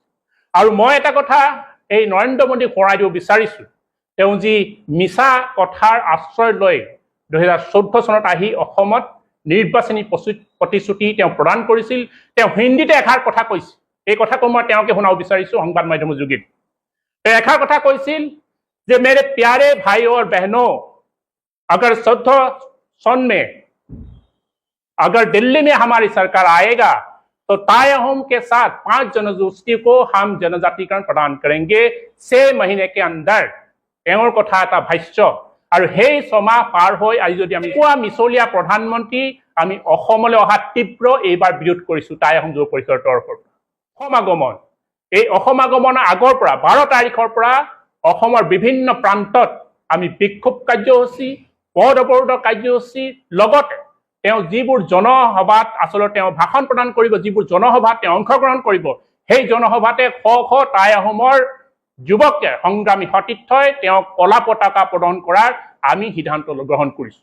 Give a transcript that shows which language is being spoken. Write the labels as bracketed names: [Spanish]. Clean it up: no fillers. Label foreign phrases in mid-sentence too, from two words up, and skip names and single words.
[Assamese] আৰু মই এটা কথা এই নৰেন্দ্ৰ মোদীক সোঁৱৰাই দিব বিচাৰিছোঁ, তেওঁ যি মিছা কথাৰ আশ্ৰয় লৈ 2014 চনত আহি অসমত নিৰ্বাচনী প্ৰতিশ্ৰুতি তেওঁ প্ৰদান কৰিছিল। তেওঁ হিন্দীতে এষাৰ কথা কৈছিল, এই কথাটো মই তেওঁকে শুনাব বিচাৰিছোঁ সংবাদ মাধ্যমৰ যোগেদি। তেওঁ এষাৰ কথা কৈছিল যে [Hindi] मेरे प्यारे भाई और बहनों, अगर 14 सन में अगर दिल्ली में हमारी सरकार आएगा तो टाई अहोम के साथ 5 जनगोष्ठी को हम जनजातिकरण प्रदान करेंगे 6 महीने के अंदर। [Assamese] তেওঁৰ কথা এটা ভাষ্য। আৰু সেই ছমাহ পাৰ হৈ আজি যদি আমি কোৱা মিছলীয়া প্ৰধানমন্ত্ৰী আমি অসমলৈ অহা তীব্ৰ এইবাৰ বিৰোধ কৰিছোঁ টাই অসম যুৱ পৰিষদৰ তৰফৰ পৰা। অসম আগমন, এই অসম আগমনৰ আগৰ পৰা 12 তাৰিখৰ পৰা অসমৰ বিভিন্ন প্ৰান্তত আমি বিক্ষোভ কাৰ্যসূচী, পথ অৱৰোধৰ কাৰ্যসূচী, লগতে তেওঁ যিবোৰ জনসভাত আচলতে তেওঁ ভাষণ প্ৰদান কৰিব, যিবোৰ জনসভাত তেওঁ অংশগ্ৰহণ কৰিব, সেই জনসভাতে শ শ টাই অসমৰ যুৱকে সংগ্ৰামী সতীৰ্থই তেওঁক কলা পতাকা প্ৰদান কৰাৰ আমি সিদ্ধান্ত গ্ৰহণ কৰিছোঁ।